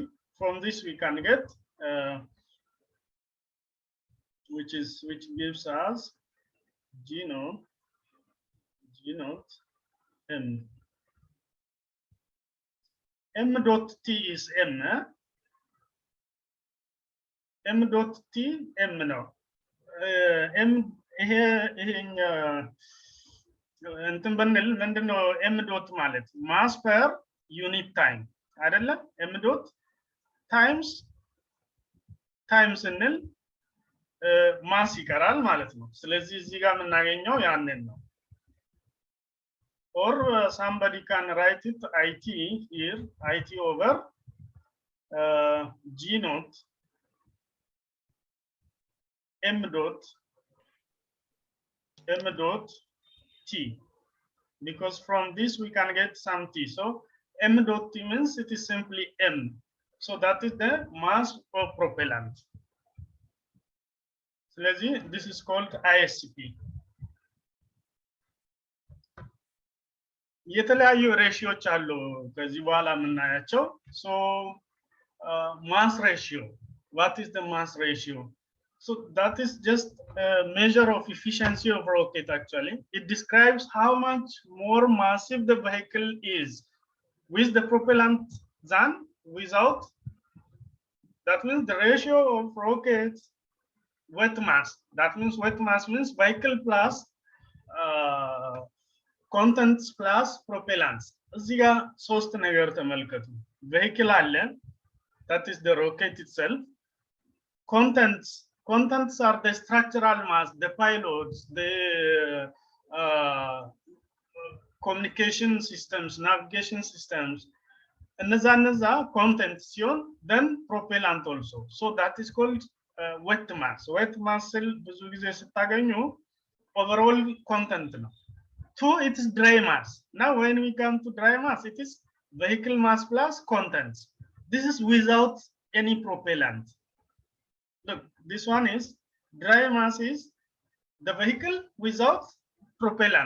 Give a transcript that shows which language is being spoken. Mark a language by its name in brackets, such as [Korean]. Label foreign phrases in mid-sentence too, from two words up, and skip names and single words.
[English] From this we can get which gives us G naught M. M dot T is M. M dot T M no. M here [Amharic] እንትን ብንል ምንድነው [English] M dot [Amharic] ማለት [English] mass per unit time [Amharic] አይደለ? [English] M dot times [Amharic] ስንል ማስ ይቀራል ማለት ነው። ስለዚህ እዚህ ጋር የምናገኘው ያንን ነው። [English] Or somebody can write it IT here, IT over G naught M dot T, because from this we can get some T. So M dot T means it is simply M. So that is the mass of propellant. So this is called ISP. [Amharic] የተለያዩ ሬሽዮች አሉ ከዚህ በኋላ የምናያቸው። [English] So mass ratio, what is the mass ratio? So that is just a measure of efficiency of rocket actually. It describes how much more massive the vehicle is with the propellant than without. That means the ratio of rockets wet mass. That means wet mass means vehicle plus contents plus propellants. [Amharic] እዚህ ጋር ሶስት ነገር ተመልከቱ። vehicle አለ, [English] that is the rocket itself. Contents are the structural mass, the payloads, the communication systems, navigation systems. እነዛ content ሲሆን then propellant also. So that is called wet mass. Wet mass [Amharic] ብዙ ጊዜ ስታገኙ [English] overall content ነው። Two, it is dry mass. Now when we come to dry mass, it is vehicle mass plus contents. This is without any propellant. Look, this one is dry mass is the vehicle without propellant.